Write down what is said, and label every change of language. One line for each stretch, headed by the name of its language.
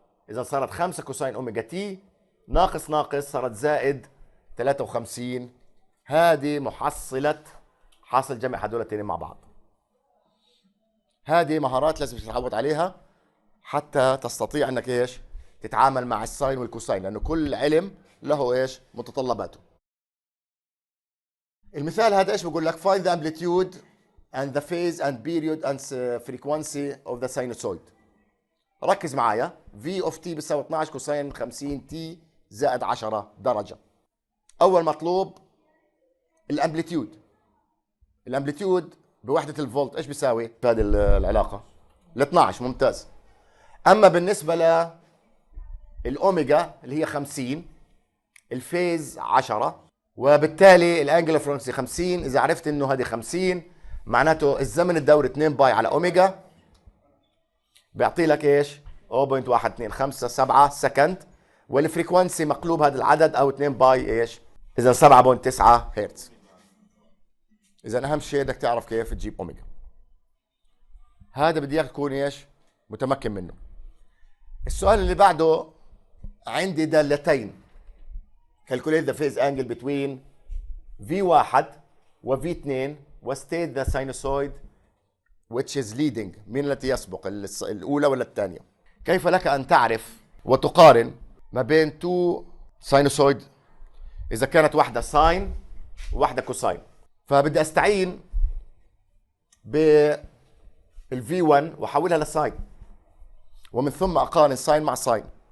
Arabic: اذا صارت 5 كوساين اوميجا تي ناقص ناقص صارت زائد 53. هذه محصله حاصل جمع هدول الاثنين مع بعض. هذه مهارات لازم تتعود عليها حتى تستطيع انك ايش تتعامل مع الساين والكوساين، لانه كل علم له ايش متطلباته. المثال هذا ايش بقول لك؟
English: find the amplitude and the phase and period and frequency of the sinusoid.
Arabic: ركز معايا. v of t بيساوي 12 كوساين 50 t زائد 10 درجة. أول مطلوب الامبليتيود. الامبليتيود بوحدة الفولت ايش بيساوي؟ هذه العلاقة ال 12. ممتاز. أما بالنسبة للأوميجا اللي هي 50، الفيز 10، وبالتالي الانجل فريكونسي 50. إذا عرفت إنه هذه 50 معناته الزمن الدوري 2 باي على أوميجا بيعطي لك ايش؟ 0.1257 سكند، والفريكونسي مقلوب هذا العدد او 2 باي ايش؟ اذا 7.9 هرتز. اذا اهم شيء بدك تعرف كيف تجيب اوميجا. هذا بدي اياك تكون ايش؟ متمكن منه. السؤال اللي بعده عندي دالتين.
English: calculate the phase angle between V1 و V2 و state the sinusoid which is leading.
Arabic: مين التي يسبق، الأولى ولا الثانية؟ كيف لك أن تعرف وتقارن ما بين تو ساينوسويد إذا كانت واحدة ساين وواحدة كوساين؟ فبدي أستعين بالفي 1 وأحولها لساين، ومن ثم أقارن ساين مع ساين.